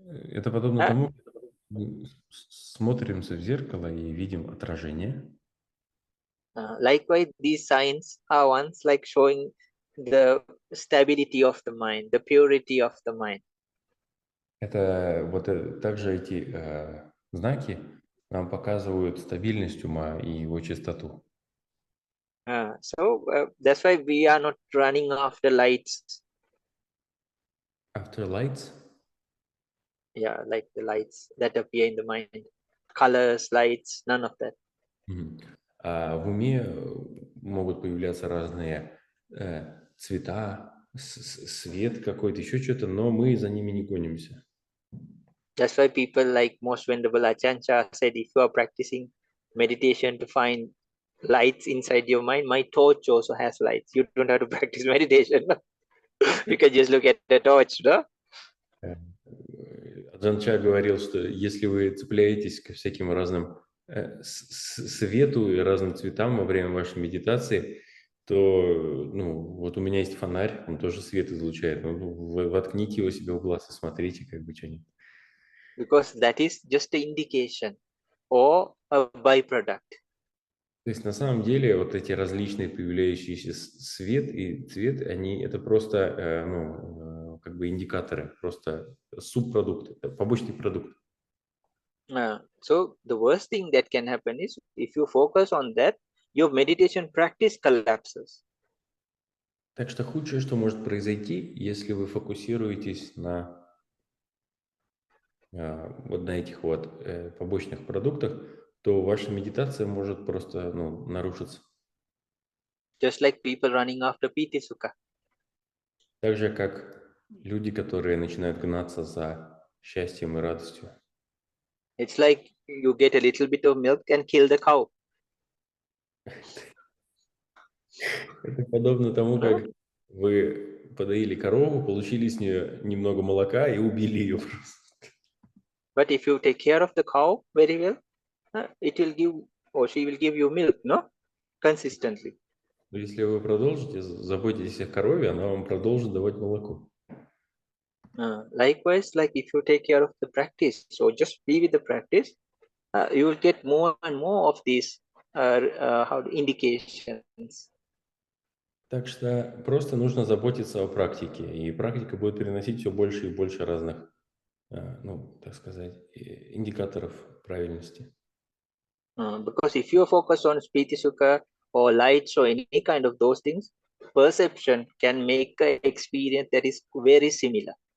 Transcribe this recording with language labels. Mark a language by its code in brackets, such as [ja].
[ru] Это подобно тому, мы смотримся в зеркало и видим отражение. [en] Likewise, these signs are ones like showing the stability of the mind, the purity of the mind. [ru] Это также эти знаки нам показывают стабильность ума и его чистоту. [en] So that's why we are not running after lights. After lights? Yeah, like the lights that appear in the mind. Colors, lights, none of that. [ru] В уме могут появляться разные цвета, свет какой-то, еще что-то, но мы за ними не гонимся. [en] That's why people like most venerable Achancha said, if you are practicing meditation to find lights inside your mind, my torch also has lights. You don't have to practice meditation. You can just look at the torch, no? [ru] Аджан Ча говорил, что если вы цепляетесь ко всяким разным свету и разным цветам во время вашей медитации, то, ну, вот у меня есть фонарь, он тоже свет излучает. Ну, вы воткните его себе в глаз и смотрите, как бы что-нибудь. [en] Because that is just an indication or a byproduct. [ru] То есть на самом деле вот эти различные появляющиеся свет и цвет, они это просто, ну, как бы индикаторы, просто субпродукты, побочный продукт. [en] So the worst thing that can happen is if you focus on that, your meditation practice collapses. [ru] Так что худшее, что может произойти, если вы фокусируетесь на вот на этих вот побочных продуктах, то ваша медитация может просто, ну, нарушиться. [en] Just like people running after Piti Sukha. [ru] Так же, как люди, которые начинают гнаться за счастьем и радостью. [en] It's like you get a little bit of milk and kill the cow. [ru] Это подобно тому, как вы подоили корову, получили с нее немного молока и убили ее просто. [en] But if you take care of the cow very well, it will give or she will give you milk, no? Consistently. [ru] Но если вы продолжите заботитесь о корове, она вам продолжит давать молоко. [en] Likewise, like if you take care of the practice, so just be with the practice, you will get more and more of these indications. [ru] Так что просто нужно заботиться о практике, и практика будет приносить все больше и больше разных, ну, так сказать, индикаторов правильности. [en] Because if you focus on Piti Sukha or lights or any kind of those things, perception can make an experience that is very similar.